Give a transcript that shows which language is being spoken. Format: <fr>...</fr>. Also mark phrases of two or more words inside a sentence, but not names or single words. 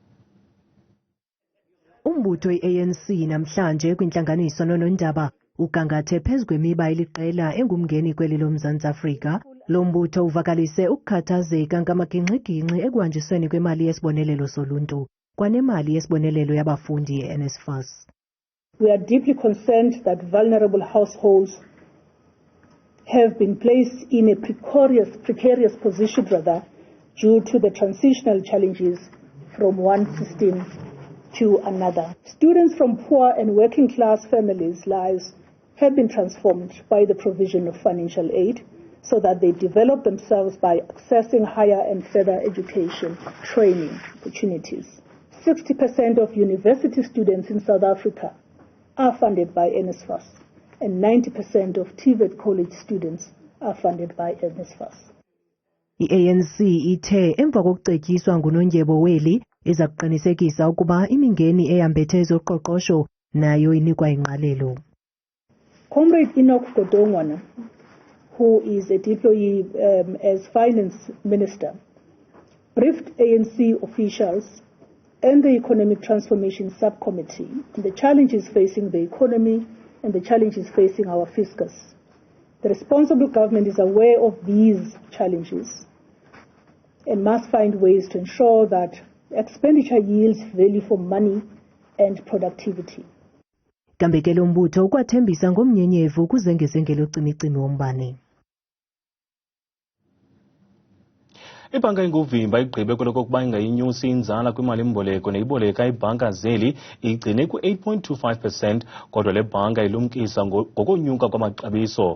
<xh>Umbutho i-ANC namhlanje kwintlanganiso nonondaba ugangathe phezu kwemiba eliqela engumngeni kweli loMzantsi Afrika. Lo mbutho uvakalise ukukhathazeka ngamagingxigingxi ekuhanjisweni kwemali yesibonelelo soluntu kwanemali yesibonelelo yabafundi ye-NSFAS.</xh> <en>We are deeply concerned that vulnerable households have been placed in a precarious position due to the transitional challenges from one system to another. Students from poor and working class families' lives have been transformed by the provision of financial aid so that they develop themselves by accessing higher and further education, training opportunities. 60% of university students in South Africa are funded by NSFAS. and 90% of TVET college students are funded by NSFAS.</en> <xh>I-ANC ithe emva kokucetyiswa nguNondyebo Weli iza kuqinisekisa ukuba imingeni eyambethe ezoqoqosho nayo inikwa ingqalelo.</xh> <en>Comrade Enoch Godongwana, who is a deployee as finance minister, briefed ANC officials and the Economic Transformation Subcommittee on the challenges facing the economy and the challenges facing our fiscus. The responsible government is aware of these challenges and must find ways to ensure that expenditure yields value for money and productivity.</en> <xh>Kambe ke lo mbutho ukwathembisa ngomnyenyevu kuzengezengelo cimicimi wombane. Ibhanka inguvimba igqibe kwelokokuba ingayinyusi inzala kwimali-mboleko neyiboleka ibhanka zeli igcine ku-8.25%, kodwa le bhanka ilumkisa ngokonyuka kwamaxabiso.</xh>